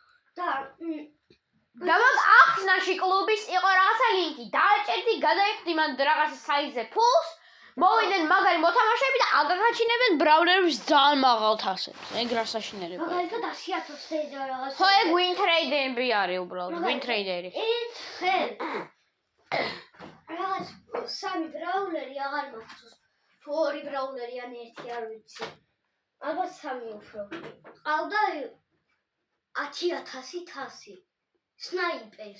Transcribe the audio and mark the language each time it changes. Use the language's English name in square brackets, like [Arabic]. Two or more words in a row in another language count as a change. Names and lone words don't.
[Georgian] და მაგ ახსნაში კლუბის იყო რაღაცა ლინკი. დააჭერდი, გადაიხდი მან რაღაცა საიზზე ფულს. მოვიდნენ მაგარი მოთამაშეები და აგაგაჩინებენ ბრაულერებს ძალიან მაღალ თასებს. ეგ რა საშინელებაა. მაგალითად 100.000 დედა რაღაც. ხო ეგ [English] win trade- [Georgian] ები არის უბრალოდ, [English] win trade- [Georgian] ერი. ერთხელ რაღაც სამი ბრაულერი აღარ მახსოვს. თუ ორი ბრაულერი ან ერთი არ ვიცი. ალბათ სამი უფრო. ყავდა 10,000 თასი. სნაიპერს.